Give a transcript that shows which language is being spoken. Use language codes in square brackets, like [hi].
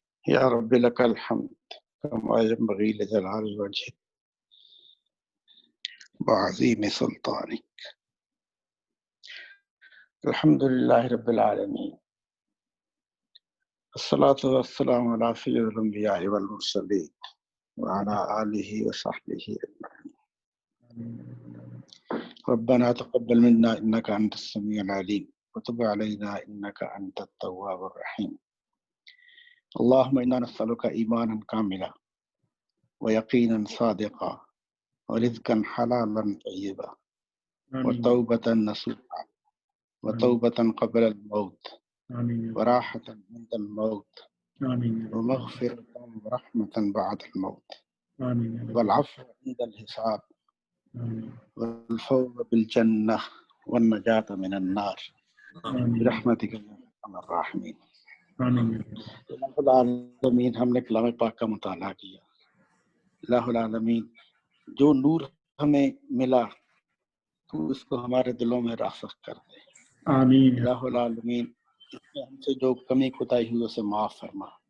[ar] یا رب لک الحمد کما ینبغی لجلال وجهک وعظیم سلطانک. الحمد للہ رب العالمین، الصلاۃ والسلام علی سید الانبیاء والمرسلین وعلی آلہ وصحبہ اجمعین. ربنا تقبل منا انك انت السميع العليم وتب علينا انك انت التواب الرحيم. اللهم انا نسألك ايمانا كاملا ويقينا صادقا ورزقا حلالا طيبا وتوبة نصوحا وتوبة قبل الموت وراحة عند الموت ومغفرة ورحمة بعد الموت والعفو عند الحساب والفوز بالجنة والنجاة من النار برحمتك يا ارحم الراحمین. [ur] الہ العالمین، ہم نے کلام پاک کا مطالعہ کیا. الہ العالمین، جو نور ہمیں ملا تو اس کو ہمارے دلوں میں راسخ کر دے. آمین. الہ العالمین، اس میں ہم سے جو کمی کوتاہی ہوئی اسے معاف فرما.